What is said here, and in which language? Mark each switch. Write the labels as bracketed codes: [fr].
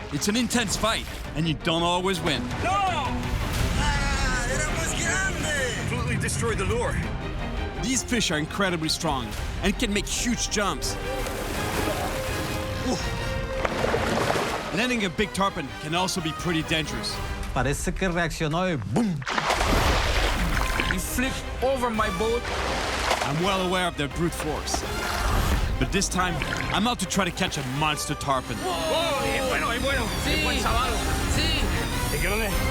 [en] It's an intense fight, and you don't always win. [es] No! Era más grande! [en] Completely destroyed the lure. These fish are incredibly strong and can make huge jumps. Ooh. Landing a big tarpon can also be pretty dangerous. [es] Parece que reaccionó y boom. [en] He flipped over my boat. I'm well aware of their brute force. But this time, I'm out to try to catch a monster tarpon. [es] ¡Oh! ¡Es bueno, es bueno! ¡Sí! ¡Es buen sábado! ¡Sí! ¿De qué dónde?